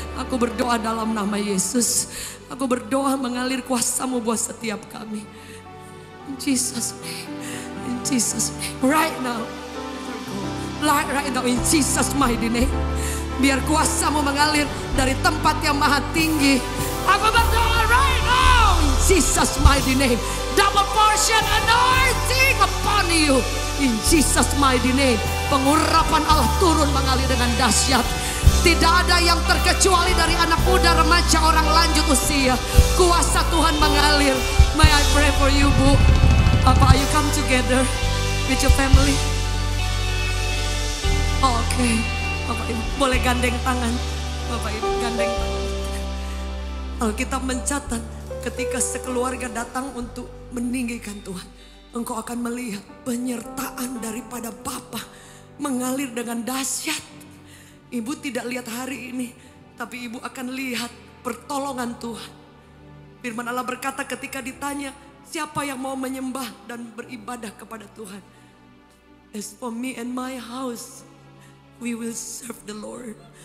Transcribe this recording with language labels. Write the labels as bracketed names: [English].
[Indonesian] Aku berdoa dalam nama Yesus. Aku berdoa mengalir kuasa-Mu buat setiap kami. [English] In Jesus name. In Jesus name. Right now. Right now in Jesus mighty name. [Indonesian] Biar kuasa-Mu mengalir dari tempat yang maha tinggi. Aku berdoa [English] right now in Jesus mighty name. Double portion anointing upon you. In Jesus mighty name. [Indonesian] Pengurapan Allah turun mengalir dengan dahsyat. Tidak ada yang terkecuali dari anak muda, remaja, orang lanjut usia. Kuasa Tuhan mengalir. [English] May I pray for you, Bu? [Indonesian] Apa [English] you come together with your family? [Indonesian] Oke. Bapak Ibu boleh gandeng tangan. Bapak Ibu gandeng tangan. Alkitab mencatat ketika sekeluarga datang untuk meninggikan Tuhan, engkau akan melihat penyertaan daripada Bapa mengalir dengan dahsyat. Ibu tidak lihat hari ini, tapi ibu akan lihat pertolongan Tuhan. Firman Allah berkata ketika ditanya, siapa yang mau menyembah dan beribadah kepada Tuhan? [English] As for me and my house, we will serve the Lord.